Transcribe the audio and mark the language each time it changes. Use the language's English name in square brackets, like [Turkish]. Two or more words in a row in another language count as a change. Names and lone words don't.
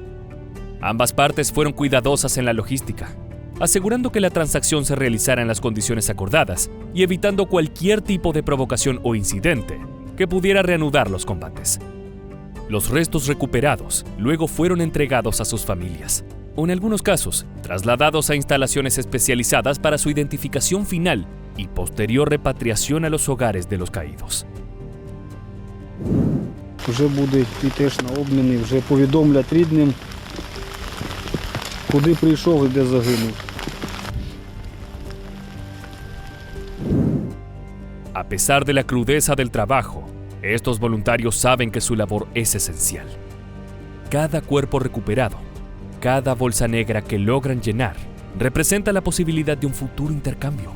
[Spanish] Ambas partes fueron cuidadosas en la logística, asegurando que la transacción se realizara en las condiciones acordadas y evitando cualquier tipo de provocación o incidente que pudiera reanudar los combates. Los restos recuperados luego fueron entregados a sus familias, o en algunos casos, trasladados a instalaciones especializadas para su identificación final y posterior repatriación a los hogares de los caídos. [Ukrainian] Вже буде йти теж на обміни, вже повідомлять рідним, куди прийшов і де загинув. [Spanish] A pesar de la crudeza del trabajo, estos voluntarios saben que su labor es esencial. Cada cuerpo recuperado, cada bolsa negra que logran llenar, representa la posibilidad de un futuro intercambio.